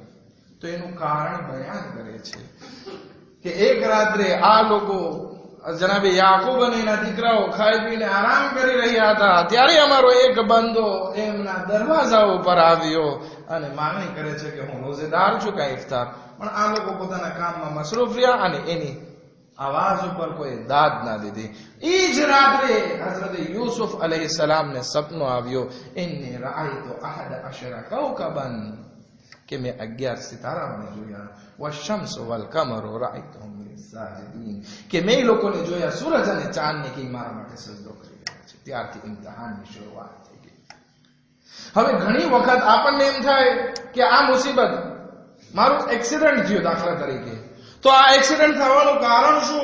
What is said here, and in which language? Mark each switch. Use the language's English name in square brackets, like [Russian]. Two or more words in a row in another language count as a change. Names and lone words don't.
[Gujarati] તો એનું કારણ બયાન કરે છે કે એક રાત્રે આ લોકો જનાબે યાકૂબ અને એના દીકરાઓ ખાઈ પીને આરામ કરી રહ્યા હતા, ત્યારે અમારો એક બંદો એમના દરવાજા ઉપર આવ્યો અને માંગણી કરે છે કે હું રોઝેદાર છું કે ઇફતાર. પણ આ લોકો પોતાના કામમાં મસરૂફ રહ્યા અને એની આવાજ ઉપર કોઈ દાદ ના દીધી. એ જ રાત્રે હઝરત યુસુફ અલૈહિસ્સલામને સપનો આવ્યો, [Arabic] إني رأيت أحد عشر كوكبا, [Gujarati] કે મેં 11 સિતારાઓને જોયા, [Arabic] والشمس والقمر رأيتهم لي ساجدين, [Gujarati] કે મેં લોકોને જોયા સૂરજ અને ચાંદને કે મારા માટે સજદો કરી રહ્યા છે. ત્યારથી ઇમ્તિહાનની શરૂઆત થઈ ગઈ. હવે ઘણી વખત આપણને એમ થાય કે આ મુસીબત, મારું એક્સિડન્ટ થયું દાખલા તરીકે, તો આ એક્સિડન્ટ થવાનું કારણ શું?